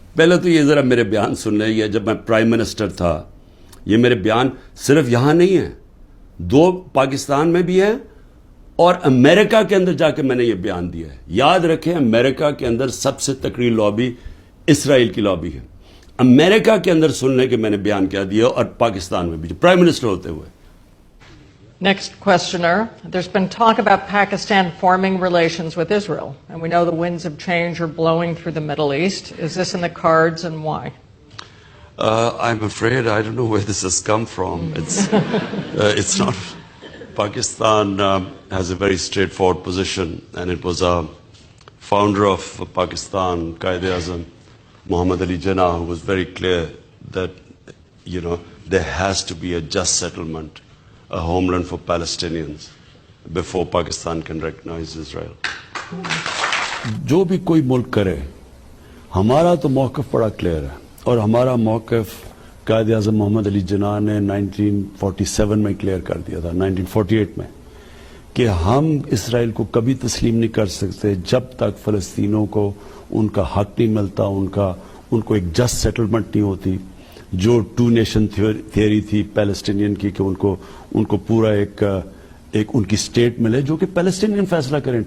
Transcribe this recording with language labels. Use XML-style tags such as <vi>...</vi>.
<ur>پہلے تو یہ ذرا میرے بیان سن لیں. یہ جب میں پرائم منسٹر تھا, یہ میرے بیان صرف یہاں نہیں ہیں, 2 پاکستان میں بھی ہیں اور امریکہ کے اندر جا کے میں نے یہ بیان دیا ہے. یاد رکھیں, امریکہ کے اندر سب سے تکڑی لابی اسرائیل کی لابی ہے. امریکہ کے اندر سن لیں کہ میں نے بیان کیا دیا, اور پاکستان میں بھی پرائم منسٹر ہوتے ہوئے.</ur> <en>Next questioner. There's been talk about Pakistan forming relations with Israel, and we know the winds of change are blowing through the Middle East. Is this in the cards, and why? I'm afraid I don't know where this has come from. It's not. Pakistan has a very straightforward position, and it was a founder of Pakistan, Quaid-e-Azam, Muhammad Ali Jinnah, who was very clear that, there has to be a just settlement, a homeland for Palestinians before Pakistan can recognize Israel.</en> <ur>جو بھی کوئی ملک کرے, ہمارا تو موقف بڑا clear ہے, اور ہمارا موقف قائد اعظم محمد علی جناح نے 1947 میں کلیئر کر دیا تھا, 1948 میں, کہ ہم اسرائیل کو کبھی تسلیم نہیں کر سکتے جب تک فلسطینوں کو ان کا حق نہیں ملتا, ان کو ایک جسٹ سیٹلمنٹ نہیں ہوتی, جو 2 نیشن تھیوری تھی پیلسٹینین کی, کہ ان کو پورا ایک ان کی اسٹیٹ ملے جو کہ پیلسٹینین فیصلہ کریں.</ur>